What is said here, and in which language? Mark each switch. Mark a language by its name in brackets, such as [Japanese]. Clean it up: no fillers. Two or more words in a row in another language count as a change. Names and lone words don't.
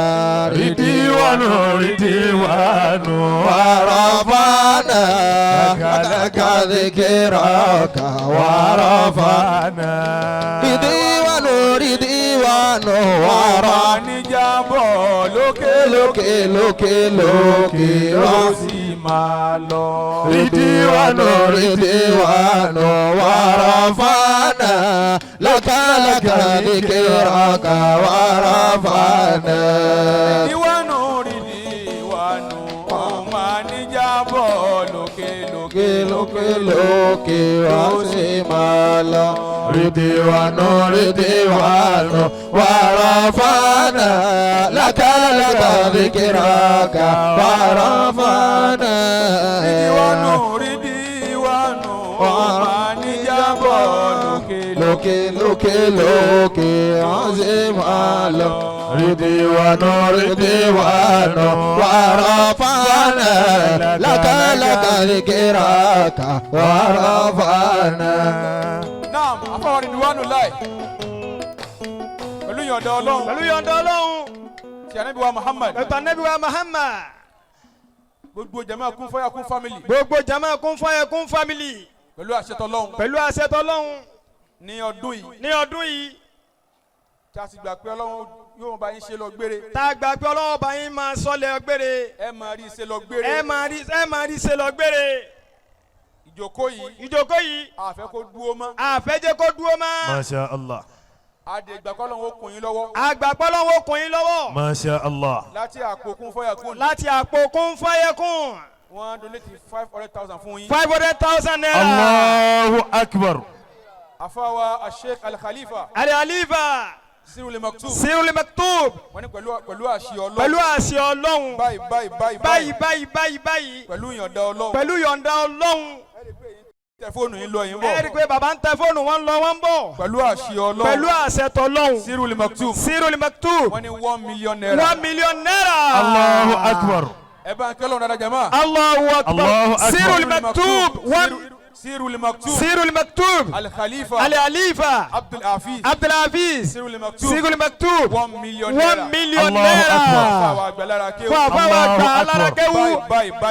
[Arabic] Ridwanu Ridwanu ورفعنا لك ذكرك ورفعنا. Ridwanu Ridwanu warafana [Yoruba] Níjàbọ̀ lókè lókè lókè lókè ló sì máa lọ. [Arabic] Ridwanu Ridwanu ورفعنا لك ذكرك ورفعنا. [Yoruba] Ridwanu Ridwanu ọmọ níjàbọ̀ lókè lókè lókè lókè wá sí máa lọ. [Arabic] Ridwanu Ridwanu ورفعنا لك ذكرك ورفعنا. [Yoruba] Ridwanu Ridwanu ọmọ níjàbọ̀ lókè lókè lókè wá sí máa lọ. [Arabic] Ridwanu Ridwanu ورفعنا لك ذكرك ورفعنا. [Yoruba] Naam, afọwọ́ Ridwanullahi. Pẹ̀lú yọ̀ǹda Ọlọ́run. Pẹ̀lú yọ̀ǹda Ọlọ́run. Ti Ànábì wa Muhammad. Ètò Ànábì wa Muhammad. Gbogbo jama Kun Faya Kun family. Gbogbo jama Kun Faya Kun family. Pẹ̀lú àṣẹ t'Ọlọ́run. Pẹ̀lú àṣẹ t'Ọlọ́run. Ní ọdún yìí. Ní ọdún yìí. Tí a sì gbà pé Ọlọ́run yóò bá yín ṣe lọ gbére. Tá a gbà pé Ọlọ́run bá yín máa sọ́lẹ̀ gbére. Ẹ máa rí ṣe lọ gbére. Ẹ máa rí ṣe lọ gbére. Ìjókòó yìí. Ìjókòó yìí. A fẹ́ kó dúró mọ́. A fẹ́ jẹ́ kó dúró mọ́. [Arabic] ما شاء الله. [Yoruba] Adé ìgbà kọ́ lọ́wọ́ kùn yín lọ́wọ́. A gbà pé Ọlọ́run ó kún yín lọ́wọ́. [Arabic] ما شاء الله. [Yoruba] Láti àpò Kun Faya Kun. Láti àpò Kun Faya Kun. Wọ́n donate 500,000 fún yín. 500,000 naira. [Arabic] الله أكبر. [Yoruba] Afawa Sheikh Al-Khalifa. Al-Khalifa. Sirul Maktub. Sirul Maktub. Wọ́n ní pẹ̀lú àṣẹ Ọlọ́run. Pẹ̀lú àṣẹ Ọlọ́run. Báyìí. Pẹ̀lú yọ̀ǹda Ọlọ́run. Pẹ̀lú yọ̀ǹda Ọlọ́run. Tẹ fóònù yín lọ yín bọ̀. Ẹ rí i pé bàbá ń tẹ fóònù wọn lọ wọn bọ̀. Pẹ̀lú àṣẹ Ọlọ́run. Pẹ̀lú àṣẹ t'Ọlọ́run. Sirul Maktub. Sirul Maktub. Wọ́n ní 1 million naira. 1 million naira. [Arabic] الله أكبر. [Yoruba] Ẹ bá ń kẹ́ lọ́run dada jama. [Arabic] الله أكبر. الله أكبر. [Yoruba] Sirul Maktub. Sirul Maktub. Sirul Maktub. Al-Khalifa. Al-Khalifa. Abdul Hafiz. Abdul Hafiz. Sirul Maktub. Sirul Maktub. 1 million naira. 1 million [Arabic] Allahu [Yoruba] naira. [Arabic] Akbar. [Yoruba] Àfàwà àgbàlára kéwù. Fún àfàwà [Arabic] Allahu [Yoruba] àgbàlára [Arabic] Akbar. [Yoruba] kéwù.